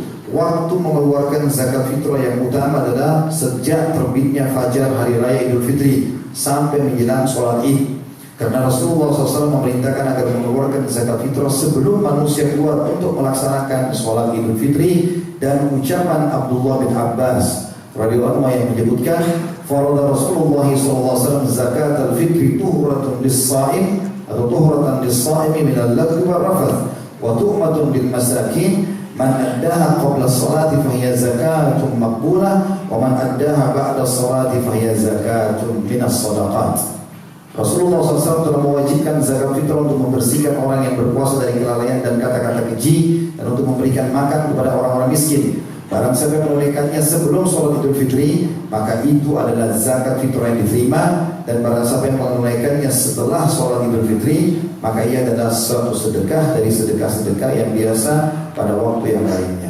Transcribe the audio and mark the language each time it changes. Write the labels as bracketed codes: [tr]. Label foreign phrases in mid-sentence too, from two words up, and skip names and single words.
[id] Waktu mengeluarkan zakat fitrah yang utama adalah sejak terbitnya fajar hari raya Idul Fitri sampai menjelang sholat Id. Karena Rasulullah SAW memerintahkan agar mengeluarkan zakat fitrah sebelum manusia keluar untuk melaksanakan sholat Idul Fitri. Dan ucapan Abdullah bin Abbas radhiyallahu anhu yang menyebutkan, [ar] فرض رسول الله ﷺ زكاة الفطر طهرة للصائم [id] atau [ar] طهرة للصائم من اللغو والرفث وطعمة للمساكين. من أداها قبل الصلاة فهي زكاة مقبولة ومن أداها بعد الصلاة فهي زكاة من الصدقات. [id] Rasulullah SAW telah mewajibkan zakat fitrah untuk membersihkan orang yang berpuasa dari kelalaian dan kata-kata keji, dan untuk memberikan makan kepada orang-orang miskin. Barang siapa yang menunaikannya sebelum sholat Idul Fitri, maka itu adalah zakat fitrah yang diterima. Dan barang siapa yang menunaikannya setelah sholat Idul Fitri, maka ia adalah suatu sedekah dari sedekah-sedekah yang biasa pada waktu yang lainnya.